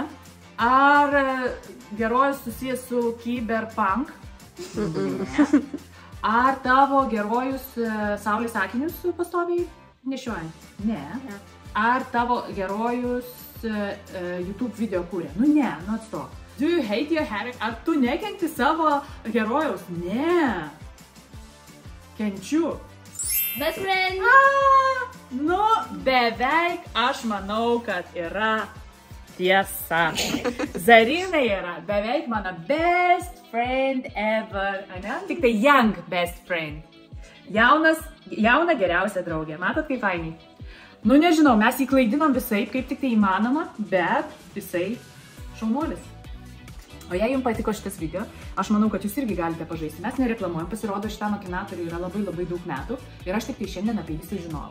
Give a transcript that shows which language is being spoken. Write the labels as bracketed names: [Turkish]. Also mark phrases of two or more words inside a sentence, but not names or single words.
[Lithuanian] Ar herojus susijęs su Cyberpunk? Ne. Ar tavo herojus saulės akinius pastoviai nešioja? Ne. Ar tavo herojus YouTube video kūrė? Nu ne, nu atstok. [English] Do you hate your hair? [Lithuanian] Ar tu nekenti savo herojaus? Ne. Kenčiu. [English] Best friend. [Lithuanian] Nu, beveik aš manau, kad yra tiesa. Zarina yra beveik mano [English] best friend ever. [Lithuanian] Ane? Tik tai [English] young best friend. [Lithuanian] Jauna geriausia draugė. Matot, kaip fainiai? Nu, nežinau, mes jį klaidinom visai, kaip tik tai įmanoma, bet jisai šaunuolis. O jei jums patiko šitas video, aš manau, kad jūs irgi galite pažaisti. Mes nereklamuojam, pasirodo, šitam akinatoriui yra labai daug metų ir aš tik tai šiandien apie jį sužinojau.